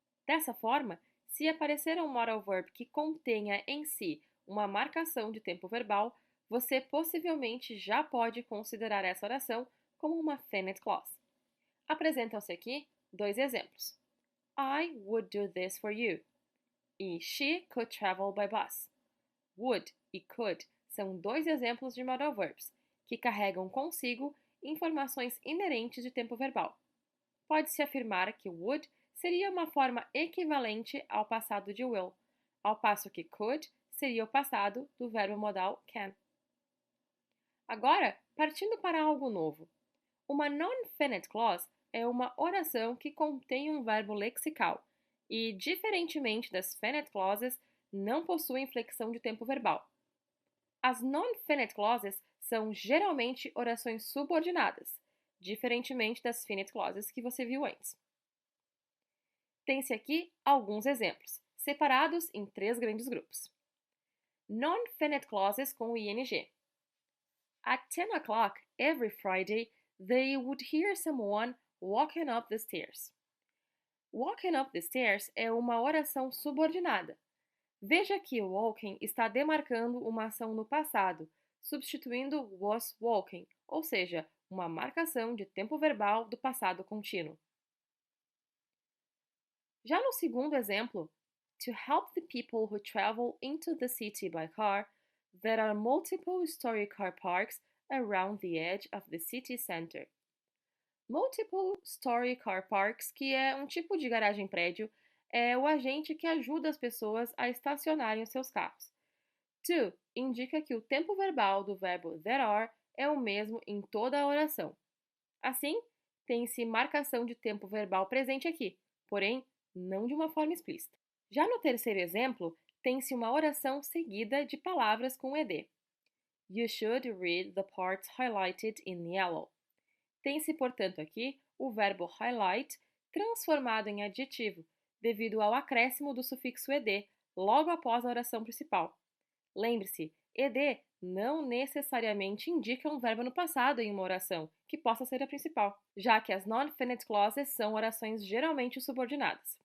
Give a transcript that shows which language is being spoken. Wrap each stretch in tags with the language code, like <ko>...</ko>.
<pt>Dessa forma, se aparecer um modal verb que contenha em si uma marcação de tempo verbal, você possivelmente já pode considerar essa oração como uma finite clause. Apresentam-se aqui dois exemplos.</pt> <en>I would do this for you. E she could travel by bus.</en> <pt>Would e could são dois exemplos de modal verbs, que carregam consigo informações inerentes de tempo verbal. Pode-se afirmar que would seria uma forma equivalente ao passado de will, ao passo que could seria o passado do verbo modal can. Agora, partindo para algo novo. Uma non-finite clause é uma oração que contém um verbo lexical e, diferentemente das finite clauses, não possui inflexão de tempo verbal. As non-finite clauses são geralmente orações subordinadas, diferentemente das finite clauses que você viu antes. Tem-se aqui alguns exemplos, separados em três grandes grupos.</pt> <en>Non-finite clauses com ing. At 10 o'clock every Friday, they would hear someone walking up the stairs. Walking up the stairs</en> <pt>é uma oração subordinada. Veja que o walking está demarcando uma ação no passado, substituindo was walking, ou seja, uma marcação de tempo verbal do passado contínuo. Já no segundo exemplo,</pt> <en>to help the people who travel into the city by car, there are multiple story car parks around the edge of the city center.</en> <pt>Multiple story car parks, que é um tipo de garagem-prédio, é o agente que ajuda as pessoas a estacionarem os seus carros. To indica que o tempo verbal do verbo there are é o mesmo em toda a oração. Assim, tem-se marcação de tempo verbal presente aqui, porém, não de uma forma explícita. Já no terceiro exemplo, tem-se uma oração seguida de palavras com ed.</pt> <en>You should read the parts highlighted in yellow.</en> <pt>Tem-se, portanto, aqui o verbo highlight transformado em adjetivo, devido ao acréscimo do sufixo ed logo após a oração principal. Lembre-se, ed não necessariamente indica um verbo no passado em uma oração, que possa ser a principal, já que as non-finite clauses são orações geralmente subordinadas.</pt>